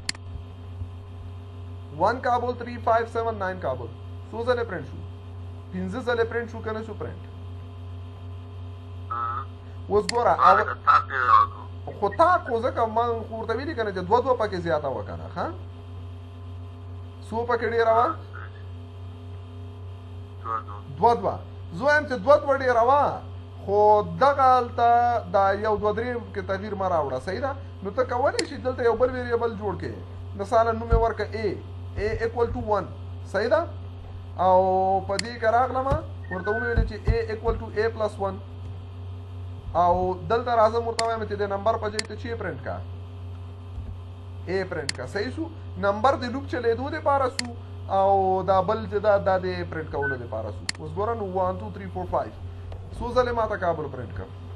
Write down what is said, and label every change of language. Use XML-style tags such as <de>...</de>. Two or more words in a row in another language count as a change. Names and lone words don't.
<ps>1 کابل 3 5 7 9 کابل څو ځلې پرنټ شو 15 ځلې پرنټ شو که نه شو پرنټ اوس ګوره خو تا خو ځکه ما خو ورته ویلي که نه چې دوه پکې زیاته وه که نه ښه څو پکې ډېره وه دوه زه وایم چې دوه ډېره وه خو دغه هلته دا یو دوه درې کې تغییر مه راوړه صحیح ده نو ته کولی شي دلته یو بل ویریبل جوړ کړې مثلا نوم یې ورکړه</ps> <en>a equal to 1</en> <ps>صحیح ده او په دې کې راغلم ورته ومې چې</ps> <en>a equal to a plus 1</en> <ps>او دلته راځم ورته وایم چې د نمبر په ځای ته چې پرنټ کا a پرنټ کا صحیح شو نمبر د لوپ چلیدو دپاره سو او دا بل چې دا د پرنټ کولو دپاره سو اوس ګوره نو 1 2 3 4 5 څو ځلې ما ته کابل پرنټ کړ</ps>